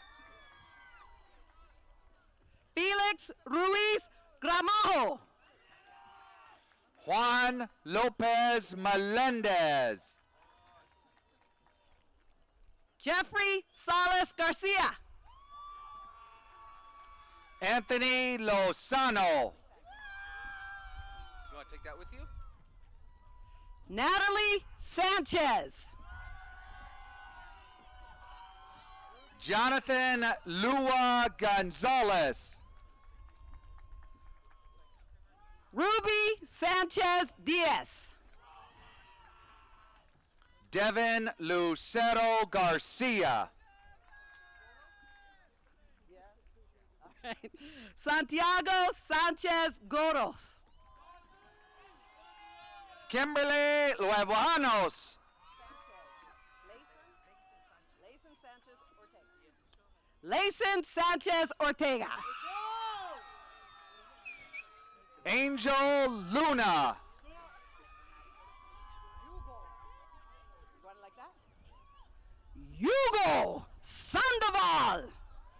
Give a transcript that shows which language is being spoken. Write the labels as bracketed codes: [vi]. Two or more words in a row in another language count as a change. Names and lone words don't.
[en] Felix Ruiz Gramajo. Juan Lopez Melendez. Jeffrey Salas Garcia. Anthony Lozano. You want to take that with you? Natalie Sanchez. Jonathan Lua Gonzalez. Ruby Sanchez Diaz. Devin Lucero Garcia. Santiago Sanchez Goros. Kimberly Luevanos. Layson Sanchez Ortega. Angel Luna. Hugo Sandoval.